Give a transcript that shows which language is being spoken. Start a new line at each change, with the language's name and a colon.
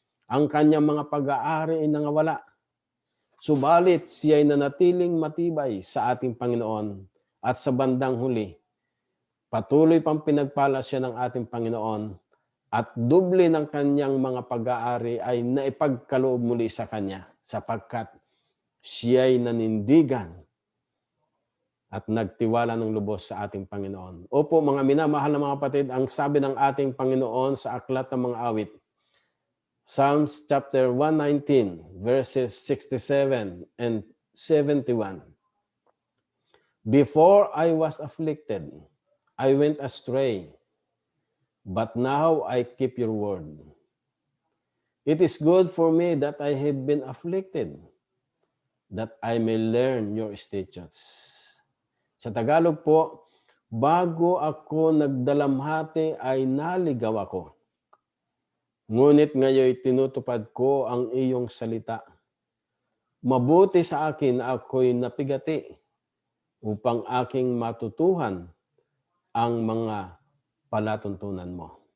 Filipino: Ang kanyang mga pag-aari ay nangawala. Subalit siya ay nanatiling matibay sa ating Panginoon at sa bandang huli, patuloy pang pinagpala siya ng ating Panginoon at doble ng kanyang mga pag-aari ay naipagkaloob muli sa kanya sapagkat siya'y nanindigan at nagtiwala ng lubos sa ating Panginoon. Opo, mga minamahal na mga kapatid, ang sabi ng ating Panginoon sa Aklat ng Mga Awit,
English: Psalms chapter 119, verses 67 and 71. Before I was afflicted, I went astray, but now I keep your word. It is good for me that I have been afflicted, that I may learn your statutes.
Filipino: Sa Tagalog po, bago ako nagdalamhati ay naligaw ako. Ngunit ngayon tinutupad ko ang iyong salita. Mabuti sa akin na ako'y napigati upang aking matutuhan ang mga palatuntunan mo.